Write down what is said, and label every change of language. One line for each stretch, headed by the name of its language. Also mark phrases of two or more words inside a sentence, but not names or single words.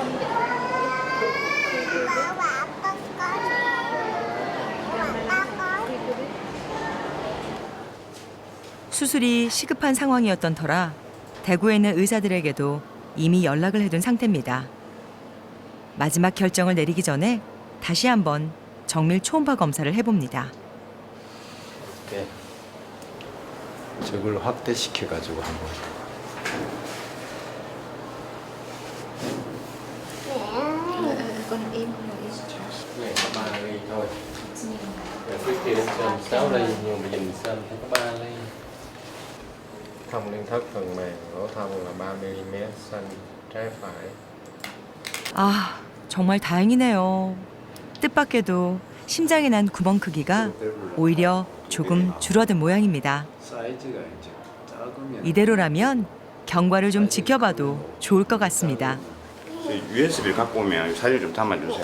Korean: 수술이 시급한 상황이었던 터라 대구에 있는 의사들에게도 이미 연락을 해둔 상태입니다. 마지막 결정을 내리기 전에 다시 한번 정밀 초음파 검사를 해봅니다. 네. 저걸 확대시켜가지고 한번.
Vietnamese: Con im Này có 3 ly thôi. Trước kia đến xem 6 ly nhưng mà bây giờ mình xem thấy có 3 ly. Thông liên thất phần mềm lỗ thông là 3mm xanh trái phải.
Korean: 아, 정말 다행이네요. 뜻밖에도 심장에 난 구멍 크기가 오히려 조금 줄어든 모양입니다. 사이즈가 이제 작으면 이대로라면 경과를 좀 지켜봐도 좋을 것 같습니다. USB를 갖고 오면 사진 좀 담아주세요.